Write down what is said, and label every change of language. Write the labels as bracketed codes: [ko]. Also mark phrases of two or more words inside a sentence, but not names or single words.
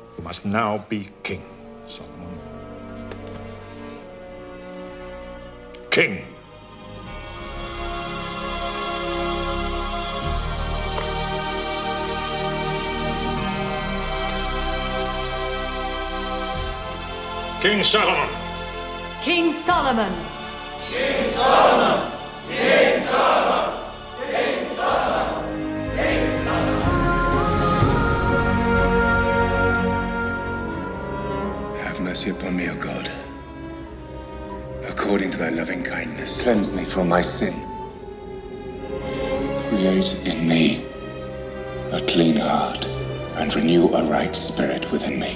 [en] must now be king, Solomon. King. King Solomon. King Solomon. King Solomon. King Solomon. King Solomon. King Solomon. Have mercy upon me, O God, according to thy loving kindness. Cleanse me from my sin. Create in me a clean heart and renew a right spirit within me.